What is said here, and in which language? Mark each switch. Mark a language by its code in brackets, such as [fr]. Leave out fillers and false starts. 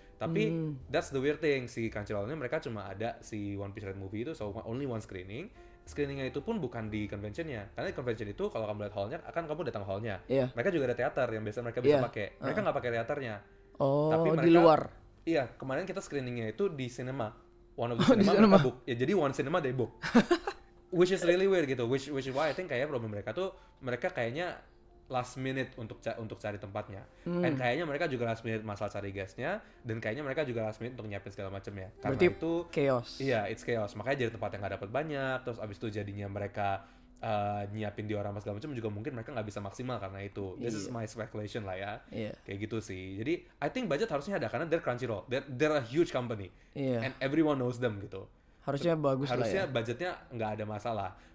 [id] Tapi [en] that's the weird thing, [id] si Crunchyroll ini mereka cuma ada si [en] One Piece Red movie itu, so only one screening. [id] Screeningnya itu pun bukan di conventionnya. Karena di convention itu kalau kamu lihat hallnya, akan kamu datang hallnya. Mereka juga ada teater yang biasa mereka bisa pakai. Mereka nggak pakai teaternya. Tapi mereka, di luar. Iya, kemarin kita screeningnya itu di cinema. [en] One of the cinema [id] mereka [en] book. [id] Ya jadi [en] one cinema they book. Which is really weird gitu. Which is why I think [id] kayak problem mereka tuh, mereka kayaknya last minute untuk cari tempatnya. And kayaknya mereka juga last minute masalah cari guestnya, dan kayaknya mereka juga last minute untuk nyiapin segala macamnya. Karena berarti itu [en] chaos. [id] Iya, [en] it's chaos. [id] Makanya jadi tempat yang nggak dapat banyak. Terus abis itu jadinya mereka nyiapin diorama segala macam juga mungkin mereka nggak bisa maksimal karena itu. [en] This is my speculation lah ya. [id] Kayak gitu sih. Jadi [en] I think [id] budget harusnya ada karena [en] they're Crunchyroll. They're a huge company. And everyone knows them gitu. [id] Harusnya bagus lah ya. Harusnya budgetnya nggak ada masalah.